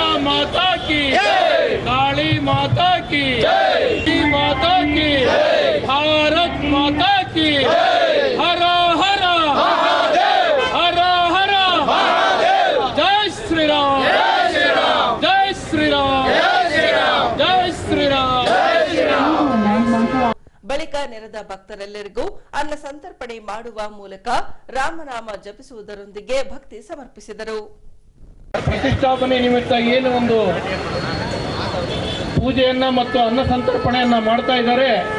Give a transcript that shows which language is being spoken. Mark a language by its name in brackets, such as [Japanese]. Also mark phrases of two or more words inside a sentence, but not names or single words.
[Hindi] माता की काली माता की माता की भारत माता की हर हर हर हर जय श्री राम जय श्री राम जय श्री राम. [Kannada] ಬಳಿಕ ನೆರೆದ ಭಕ್ತರೆಲ್ಲರಿಗೂ ಅನ್ನ ಸಂತರ್ಪಣೆ ಮಾಡುವ ಮೂಲಕ ರಾಮನಾಮ ಜಪಿಸುವುದರೊಂದಿಗೆ ಭಕ್ತಿ ಸಮರ್ಪಿಸಿದರು. ಪ್ರತಿಷ್ಠಾಪನೆ ನಿಮಿತ್ತ ಏನು ಒಂದು ಪೂಜೆಯನ್ನ ಮತ್ತು ಅನ್ನ ಸಂತರ್ಪಣೆಯನ್ನ ಮಾಡ್ತಾ ಇದ್ದಾರೆ.